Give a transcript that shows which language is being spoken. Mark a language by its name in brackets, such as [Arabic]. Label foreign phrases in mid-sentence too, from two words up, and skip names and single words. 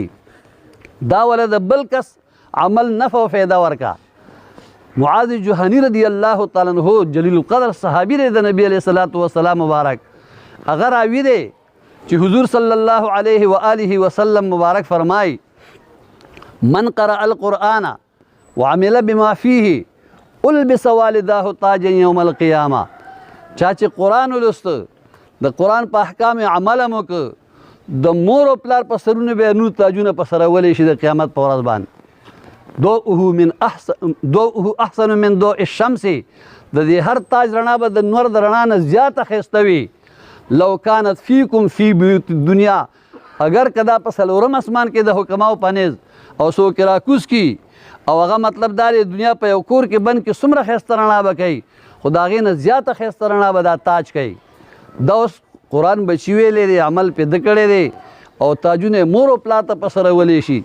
[Pashto] دا وله د بل کس عمل نفع و فایده ورکا. معاذ جهنی [Arabic] رضی الله تعالی عنہ [Pashto] جلیل القدر صحابی دی د نبی [Arabic] علیہ الصلوۃ والسلام [Pashto] مبارک. هغه راوي دی چې حضور [Arabic] صلی الله علیه و آله وسلم [Pashto] مبارک فرمای [Arabic] من قرأ القرآن وعمل بما فيه البس والداه تاجا یوم القیامه. [Pashto] چا چې قرآن ولست، د قرآن په احکام عمل هم وکړه، د مور او پلار په سرونه به نور تاجونه په سره ولی شي د قیامت په ورځ باندې. [Arabic] ضوءه احسن من ضوء الشمس، [Pashto] د دې هر تاج رڼا به د نور د رڼا نه زیاته ښایسته وي. [Arabic] لو كانت فیکم فی بیوت الدنیا، [Pashto] اگر کدا په څلورم اسمان کې د حکماو پنیز او څوک راکوز کی او هغه مطلب دا دی دنیا په یو کور کې بند کې څومره ښایسته رڼا به کوي، خو د هغې نه زیاته ښایسته رڼا به دا تاج کوي. دا اوس قرآن بچي ویلی دی، عمل پې ده کړی دی او تاجونه مور او پلار ته په سره ولی شي.